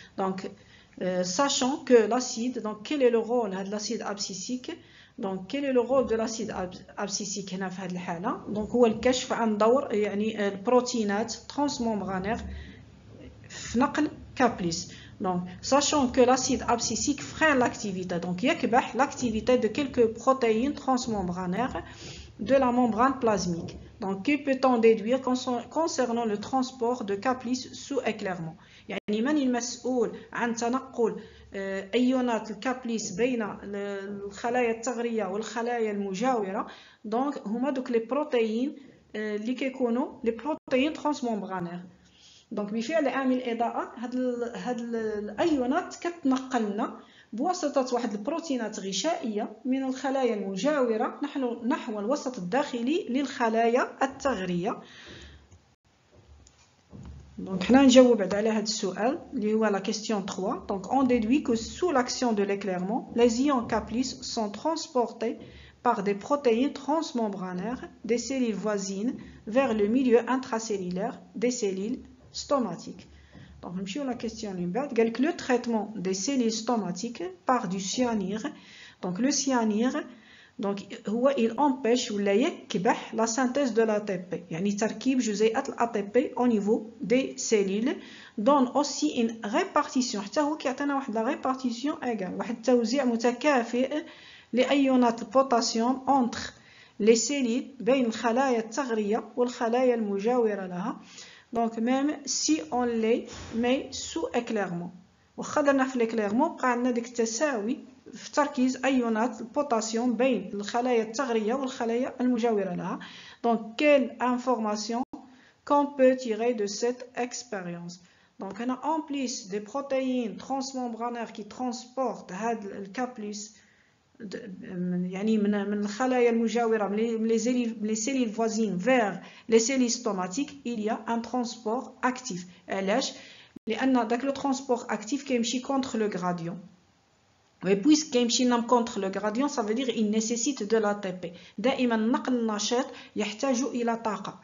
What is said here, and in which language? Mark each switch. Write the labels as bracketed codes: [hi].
[fr] دونك sachant que l'acide, donc quel est le rôle de l'acide abscisique? Donc quel est le rôle de l'acide abscisique [ar] هنا في هذه الحاله؟ دونك هو الكشف عن دور البروتينات transmembranaire في نقل كابليس. [fr] Donc, sachant que l'acide abscisique freine l'activité, donc [ar] يكبح [fr] l'activité de quelques protéines transmembranaires de la membrane plasmique. Donc, que peut-on déduire concernant le transport de K+ sous éclairement? [ar] يعني من المسؤول عن تنقل أيونات الK+ بين الخلايا الثغرية والخلايا المجاورة؟ donc هما دوك les protéines اللي كيكونوا [fr] les protéines transmembranaires. [ar] دونك بفعل عامل الإضاءة هاد الأيونات كتنقل لنا بواسطة واحد البروتينات غشائية من الخلايا المجاورة نحو الوسط الداخلي للخلايا الثغرية. دونك حنا نجاوب على هاد السؤال اللي هو [fr] la question 3. Donc on déduit que sous l'action de l'éclairement, les ions K+ sont transportés par des protéines transmembranaires des cellules voisines vers le milieu intracellulaire des cellules stomatiques. Donc, la question le traitement des cellules stomatiques par du cyanure. Donc, le cyanure, donc, il empêche ou la synthèse de l'ATP. [ar] يعني تركيب جزيئات الATP [fr] au niveau des cellules donne aussi une répartition. [ar] حتى هو كيعطينا واحد [fr] la répartition égale [ar] واحد التوزيع متكافئ لأيونات البوتاسيوم [fr] entre les cellules [ar] بين الخلايا الثغرية والخلايا المجاورة لها. [fr] Donc même si on les met sous éclairement [ar] واخا درنا في [fr] l'éclairement [ar] بقى عندنا ديك التساوي في تركيز ايونات البوتاسيوم بين الخلايا الثغريه والخلايا المجاوره لها. [fr] Donc quelle information qu'on peut tirer de cette expérience? Donc on a en plus des protéines transmembranaires qui transportent [ar] هاد الK+ يعني من الخلايا المجاورة من [fr] les cellules voisines vers les cellules stomatiques il y a un transport actif. [ar] علاش؟ لأن داك لو [fr] transport actif [ar] كيمشي [fr] contre le gradient. Et puisque [ar] كيمشي [fr] contre le gradient, ça veut dire il nécessite de l'ATP. [ar] دائما نقل النشاط يحتاج إلى طاقة.